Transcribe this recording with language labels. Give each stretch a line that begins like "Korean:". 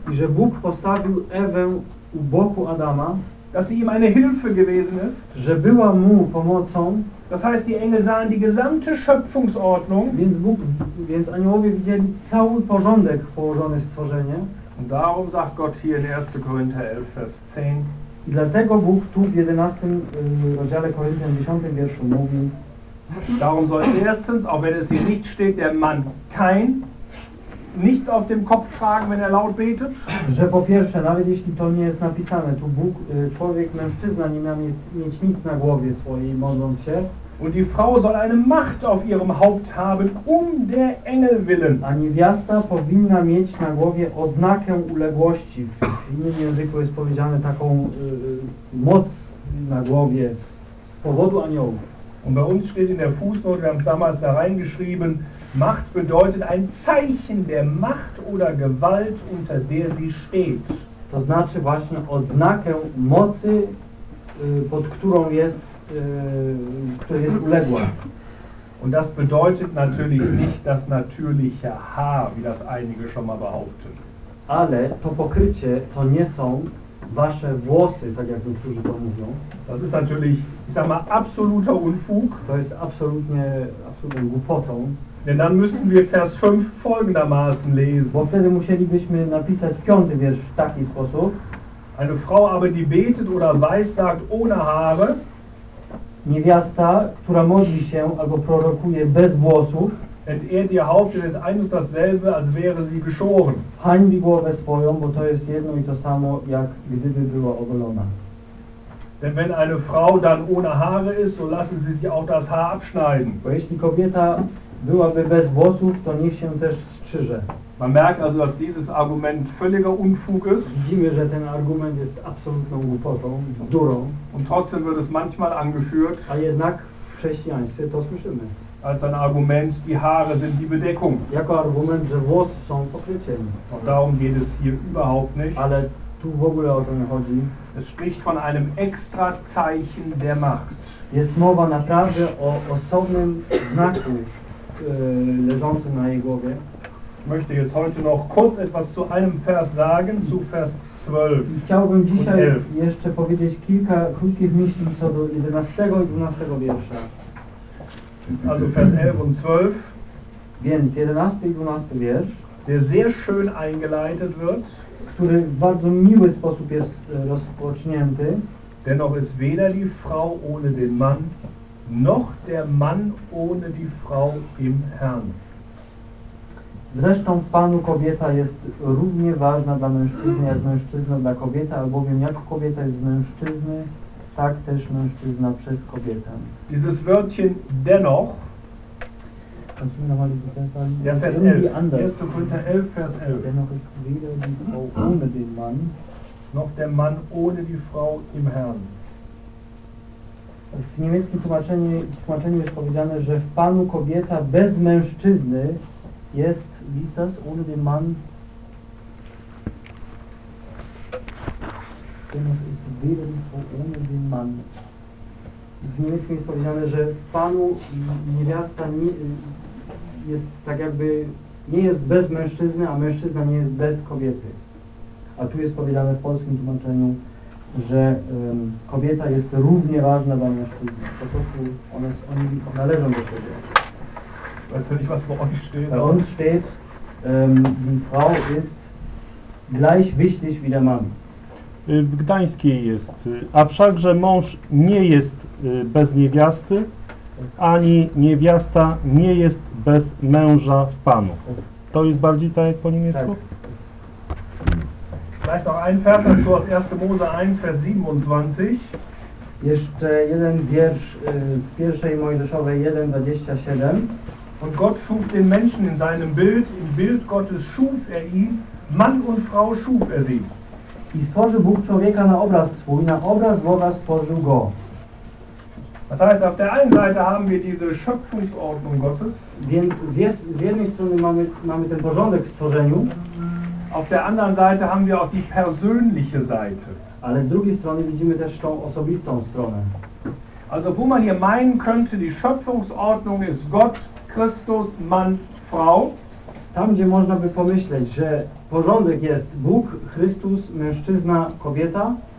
Polish: I że Bóg postawił Ewę u boku Adama.
German: Dass sie ihm eine Hilfe gewesen ist.
Polish: Że była mu pomocą.
German: Das heißt, die Engel sahen die gesamte Schöpfungsordnung.
Polish: Więc aniołowie widzieli cały porządek położony w stworzenie.
German: Und darum sagt Gott hier in 1. Korinther 11, Vers 10.
Polish: I dlatego Bóg tu w 11. rozdziale Koryntian 10. wierszu mówi.
German: Darum soll erstens, auch wenn es hier nicht steht, der Mann kein nichts auf dem Kopf tragen, wenn er laut betet.
Polish: Że po pierwsze, nawet jeśli to nie jest napisane, tu Bóg, człowiek, mężczyzna nie ma mieć nic na głowie swojej, modląc się.
German: Und die Frau soll eine Macht auf ihrem Haupt haben, um der Engel willen.
Polish: A niewiasta powinna mieć na głowie oznakę uległości. W innym języku jest powiedziane taką moc na głowie z powodu aniołów.
German: Und bei uns steht in der Fußnote, wir haben es damals da reingeschrieben, Macht bedeutet ein Zeichen der Macht oder Gewalt, unter der sie steht.
Polish: To znaczy właśnie oznakę mocy, pod którą jest, która jest uległa.
German: Und das bedeutet natürlich nicht das natürliche Haar, wie das einige schon mal behaupten.
Polish: Ale to pokrycie to nie są wasze włosy, tak jak niektórzy to mówią.
German: Das ist natürlich, ich sag mal, absoluter Unfug.
Polish: To jest absolutną głupotą.
German: Denn dann müssen wir Vers 5 folgendermaßen lesen.
Polish: Bo wtedy musielibyśmy napisać piąty wiersz w taki sposób.
German: Eine Frau aber, die betet oder weissagt ohne Haare.
Polish: Niewiasta, która modli się albo prorokuje bez włosów.
German: Entehrt ihr Haupt, denn es ist eines dasselbe, als wäre sie geschoren.
Polish: Hańbi głowę swoją, bo to jest jedno i to samo, jak gdyby była ogolona.
German: Denn wenn eine Frau dann ohne Haare ist, so lassen sie sich auch das Haar abschneiden.
Polish: Bo jeśli kobieta byłaby bez włosów, to niech się też strzyże.
German: Man merkt also, dass dieses Argument völliger Unfug ist.
Polish: Widzimy, że ten argument jest absolutną głupotą, durą.
German: Und trotzdem wird es manchmal angeführt.
Polish: A jednak w chrześcijaństwie to słyszymy.
German: Als ein Argument, die Haare sind die Bedeckung.
Polish: Jako argument, że włosy są pokryciem.
German: Und darum geht es hier überhaupt nicht.
Polish: Ale tu w ogóle o to nie chodzi.
German: Es spricht von einem extra Zeichen der Macht.
Polish: Jest mowa naprawdę o osobnym znaku leżący na jej głowie.
German: Möchte jetzt heute noch kurz etwas zu einem Vers sagen, zu Vers 12.
Polish: Chciałbym dzisiaj jeszcze powiedzieć kilka krótkich myśli co do 11 i 12 wiersza.
German: Also Vers 11 und 12.
Polish: Więc 11 i 12 wiersz,
German: der sehr schön eingeleitet wird,
Polish: który w bardzo miły sposób jest rozpocznięty.
German: Dennoch ist weder die Frau ohne den Mann, noch der Mann ohne die Frau im Herrn.
Polish: Zresztą w Panu kobieta jest równie ważna dla mężczyzny, jak mężczyzna dla kobiety, albowiem jak kobieta jest z mężczyzny, tak też mężczyzna przez kobietę.
German: Dieses Wörtchen dennoch, kannst du mir nochmal diesen Vers sagen? Ja, Vers 11. 1. Korinther 11, Vers 11. Dennoch ist weder die Frau ohne den Mann, noch der Mann ohne die Frau im Herrn.
Polish: W niemieckim tłumaczeniu jest powiedziane, że w Panu kobieta bez mężczyzny jest,
German: wie ist das, ohne den Mann? Dennoch ist weder die Frau ohne den Mann.
Polish: W niemieckim jest powiedziane, że w Panu niewiasta jest tak jakby, nie jest bez mężczyzny, a mężczyzna nie jest bez kobiety. A tu jest powiedziane w polskim tłumaczeniu, że kobieta jest równie ważna dla mężczyzny. Po prostu oni należą do siebie.
German: Weißt du nicht, was bei uns steht? Bei uns steht, die Frau ist gleich wichtig wie der Mann.
Polish: W gdańskiej jest, a wszakże mąż nie jest bez niewiasty, ani niewiasta nie jest bez męża w Panu. To jest bardziej tak jak po niemiecku? Tak.
German: Vielleicht noch ein Vers dazu aus 1. Mose 1, Vers 27.
Polish: Jeszcze jeden wiersz z 1. Mojżeszowej 1, 27.
German: Und Gott schuf den Menschen in seinem Bild, im Bild Gottes schuf er ihn, Mann und Frau schuf er sie.
Polish: I stworzył Bóg człowieka na obraz swój, na obraz Boga stworzył go.
German: Das heißt, auf der einen Seite haben wir diese Schöpfungsordnung Gottes.
Polish: Więc z jednej strony mamy ten porządek w stworzeniu.
German: Auf der anderen Seite haben wir auch die persönliche Seite.
Polish: Ale z drugiej strony widzimy też tą osobistą stronę.
German: Also wo man hier meinen könnte, die Schöpfungsordnung ist Gott, Christus, Mann, Frau.
Polish: Tam, gdzie można by pomyśleć, że porządek jest Bóg, Chrystus, mężczyzna, kobieta,